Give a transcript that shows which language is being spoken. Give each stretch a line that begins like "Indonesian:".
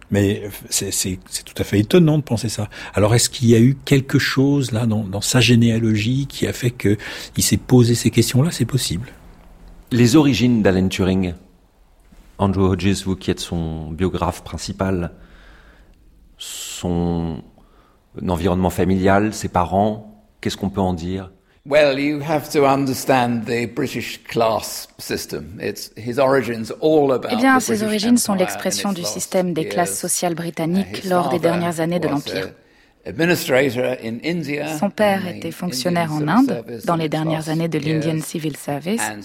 French: Mais c'est tout à fait étonnant de penser ça. Alors est-ce qu'il y a eu quelque chose là dans sa généalogie qui a fait que il s'est posé ces questions-là? C'est possible. Les origines d'Alan Turing, Andrew Hodges, vous qui êtes son biographe principal, son environnement familial, ses parents. Qu'est-ce qu'on peut en dire?
English: Well, you have to understand the British class system. It's his origins all about.
French: Eh bien, ses origines sont l'expression du système des classes sociales britanniques lors des dernières années de l'Empire. Son père était fonctionnaire en Inde dans les dernières années de l'Indian Civil Service.